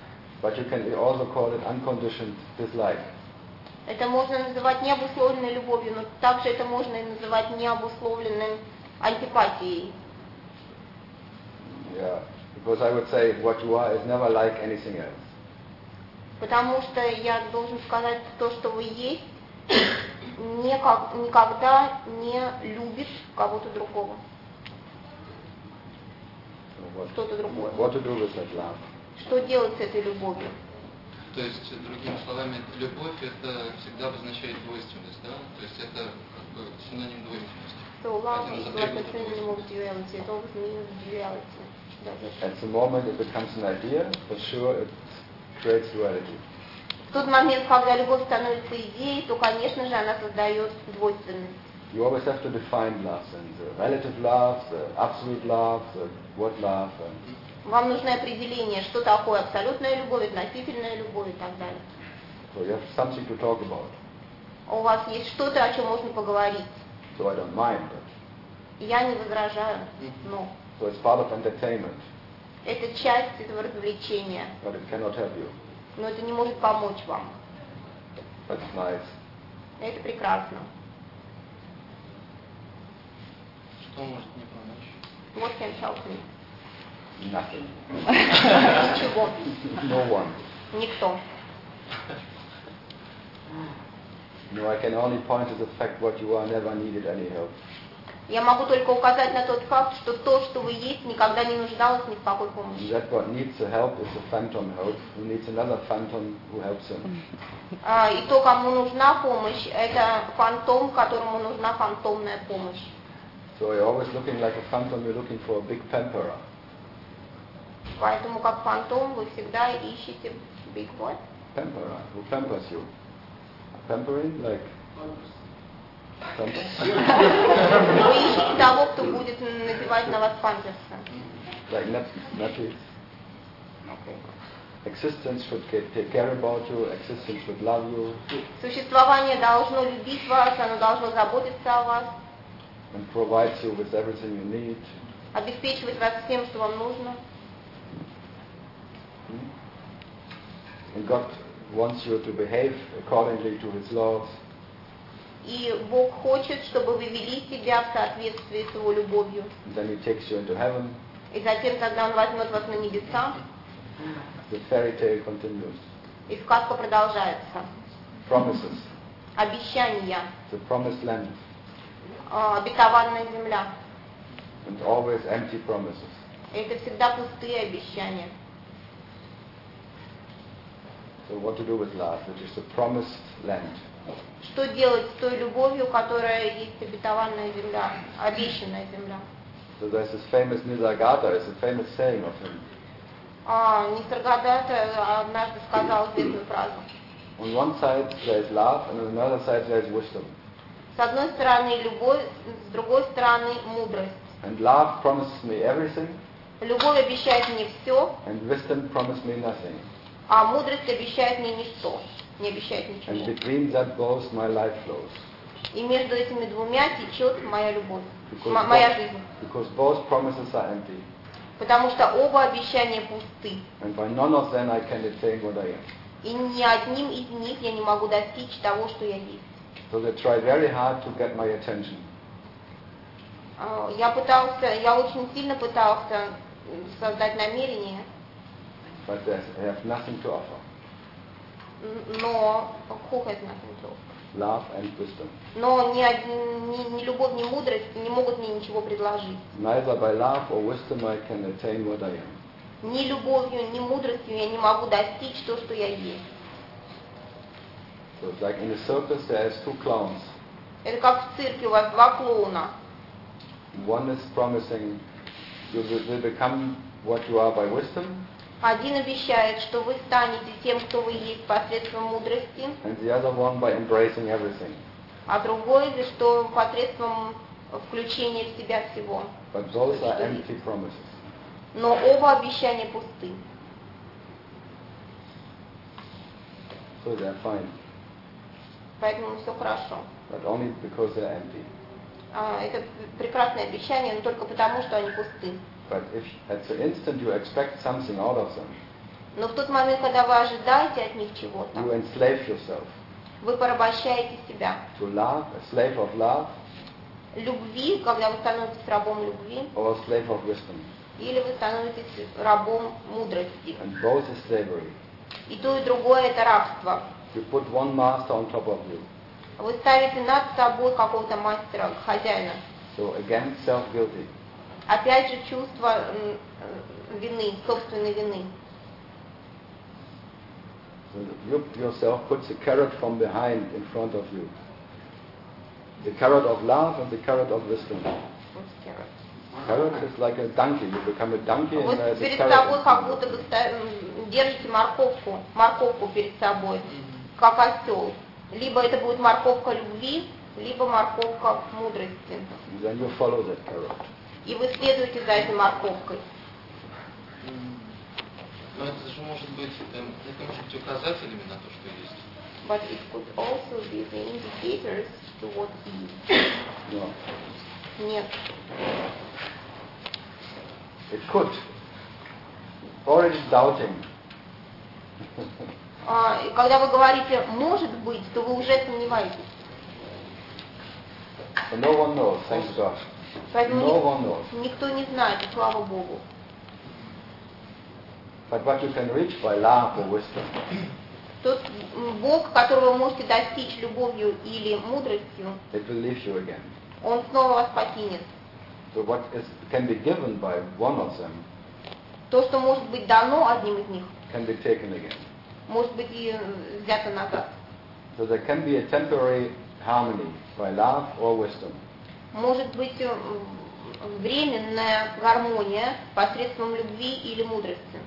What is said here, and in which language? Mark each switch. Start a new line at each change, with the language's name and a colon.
English: Unconditional love, but you can also call it unconditioned dislike.
Russian: Это можно называть необусловленной любовью, но также это можно и называть необусловленной антипатией.
English: Yeah, because I would say what you are is never like anything else.
Russian: Потому что я должен сказать, то, что вы есть, никогда не любит кого-то другого. Что-то другое.
English: What to do with that love?
Russian: Что делать с этой любовью? То есть, другими словами, любовь это всегда обозначает двойственность, да? То есть это как бы синоним двойственности.
English: So love is like a synonym of duality. It always means duality. At the moment it becomes an idea, for sure it creates duality.
Russian: В тот момент, когда любовь становится идеей, то, конечно же, она создает двойственность.
English: You always have to define love, and the relative love, the absolute love, the what love. And...
Russian: Вам нужно определение, что такое абсолютная любовь, относительная любовь и так далее.
English: So you have something to talk about.
Russian: У вас есть что-то, о чем можно поговорить.
English: So I don't mind, but...
Russian: Я не возражаю, но...
English: So it's part of entertainment.
Russian: Это часть этого развлечения.
English: But it cannot help you.
Russian: Но это не может помочь вам.
English: That's nice.
Russian: Это прекрасно. Что может мне помочь?
English: What can help me? Nothing.
Russian: Ничего.
English: No one.
Russian: Никто.
English: No, I can only point to the fact what you are never needed any help.
Russian: Я могу только указать на тот факт, что то, что вы есть, никогда не нуждалось ни в какой помощи.
English: That what needs the help is a phantom help. Who needs another phantom who helps him?
Russian: И то, кому нужна помощь, это фантом, которому нужна фантомная помощь.
English: So you're always looking like a phantom. You're looking for a big pamperer.
Russian: Поэтому как фантом вы всегда ищете
English: big what? Pamper, right? Who pampers you? Pampering, like? Pampers.
Russian: И того, кто будет надевать на вас памперсы.
English: Like nappy. Okay. Existence should take care about you. Existence should love you.
Russian: Существование должно любить вас, оно должно заботиться о вас.
English: And provide you with everything you need.
Russian: Обеспечивать вас всем, что вам нужно.
English: And God wants you to behave accordingly to His laws.
Russian: И Бог хочет, чтобы вы вели себя в соответствии с Его любовью.
English: Then He takes you into heaven.
Russian: И затем, когда Он возьмет вас на небеса.
English: The fairy tale continues.
Russian: И сказка продолжается.
English: Promises.
Russian: Обещания.
English: The promised land.
Russian: Обетованная земля.
English: And always empty promises.
Russian: Это всегда пустые обещания.
English: So what to do with love, which is the promised land?
Russian: Что делать с той любовью, которая есть обетованная земля, обещанная земля?
English: So there's this famous Nisargadatta, it's a famous saying of him.
Russian: Нисаргадатта однажды сказал известную фразу.
English: On one side there is love, and on another side there is wisdom.
Russian: С одной стороны любовь, с другой стороны мудрость.
English: And love promises me everything.
Russian: Любовь обещает мне все.
English: And wisdom promises me nothing.
Russian: А мудрость обещает мне ничто, не обещает ничего.
English: And between that goes my life flows.
Russian: И между этими двумя течет моя любовь, моя жизнь.
English: Because both promises are empty.
Russian: Потому что оба обещания пусты.
English: And by none of them I can attain what I am.
Russian: И ни одним из них я не могу достичь того, что я есть.
English: So they try very hard to get my attention.
Russian: Я очень сильно пытался создать намерение.
English: But they have nothing to offer.
Russian: Но
English: who has nothing to offer? Love and wisdom.
Russian: Но ни любовь, ни мудрость не могут мне ничего предложить.
English: Neither by love or wisdom I can attain what I am.
Russian: Ни любовью, ни мудростью я не могу достичь то, что я есть.
English: So it's like in a circus there are two clowns.
Russian: Это как в цирке, у вас два клоуна.
English: One is promising you will become what you are by wisdom.
Russian: Один обещает, что вы станете тем, кто вы есть посредством мудрости.
English: And the other one by embracing everything.
Russian: А другой, что посредством включения в себя всего.
English: But those are empty promises.
Russian: Но оба обещания пусты.
English: So they are fine.
Russian: Поэтому все хорошо.
English: But only because they are empty.
Russian: Это прекрасное обещание, но только потому, что они пусты.
English: But if at the instant you expect something out of them,
Russian: но в тот момент, когда вы ожидаете от них чего-то,
English: you enslave yourself.
Russian: Вы порабощаете себя.
English: To love, a slave of love.
Russian: Любви, когда вы становитесь рабом любви.
English: Or a slave of wisdom.
Russian: Или вы становитесь рабом мудрости.
English: And both is slavery.
Russian: И то, и другое это рабство.
English: You put one master on top of you.
Russian: Вы ставите над собой какого-то мастера, хозяина.
English: So again, self-guilty.
Russian: Опять же чувство вины, собственной вины.
English: So you yourself put the carrot from behind in front of you. The carrot of love and the carrot of wisdom. What's carrot? Carrot is like a donkey. You become a donkey
Russian: вот
English: and there's a carrot.
Russian: Вот перед собой как будто вы держите морковку, морковку перед собой, как осел. Либо это будет морковка любви, либо морковка мудрости.
English: Then you follow that carrot.
Russian: И вы следуете за этой морковкой. Но это же может быть, это может быть указателями на то, что есть.
English: But it could also be the indicators to what is. No.
Russian: Нет.
English: It could. Or it is doubting.
Russian: Когда вы говорите «может быть», то вы уже сомневаетесь.
English: No one knows, thank God.
Russian: Поэтому
English: no one knows.
Russian: Никто не знает, слава Богу.
English: But what you can reach by love or wisdom.
Russian: Тот Бог, которого вы можете достичь любовью или мудростью,
English: it will leave you again.
Russian: Он снова вас покинет.
English: So what is, can be given by one of them,
Russian: то, что может быть дано одним из них,
English: can be taken again.
Russian: Может быть и взято назад.
English: So there can be a temporary harmony by love or wisdom.
Russian: Может быть временная гармония посредством любви или мудрости.